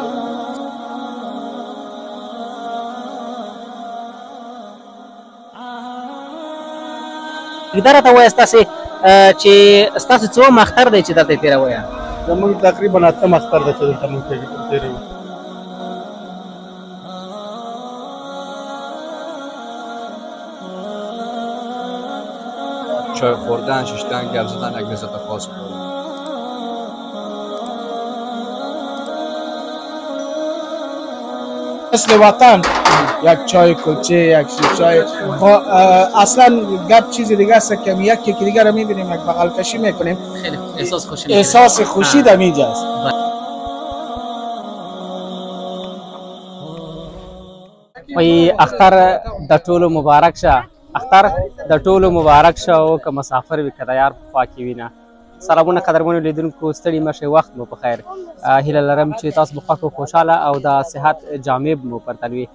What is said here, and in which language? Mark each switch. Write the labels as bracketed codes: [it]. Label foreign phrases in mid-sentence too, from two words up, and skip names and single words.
[ps] دا راته ووایه ستاسې چې ستاسو څوم اختر دی چې دلته یې تېروئ؟ زموږ تقریبا 8م اختر دی چې دلته موږ تېروو. [fa] چای خوردن، ششتن، گپ زدن، یک لذت خاص خوردن. مثل وطن یک چای کلچه، یک چای اصلا گپ چیز دیگه است که یکی که دیگه رو میبینیم یک بغل کشی میکنیم، خیلی احساس خوشی در اینجاست. [ps] وایي اختر د ټولو مبارک شه، اختر د ټولو مبارک شه او که مسافر وي که د یار په خوا کې وي نه. سلامونه قدرمنو لیدونکو، ستړي مه شئ، وخت مو په خیر. هیله لرم چې تاسو به خوښ او خوشحاله او د صحت جامې مو پر تن وي.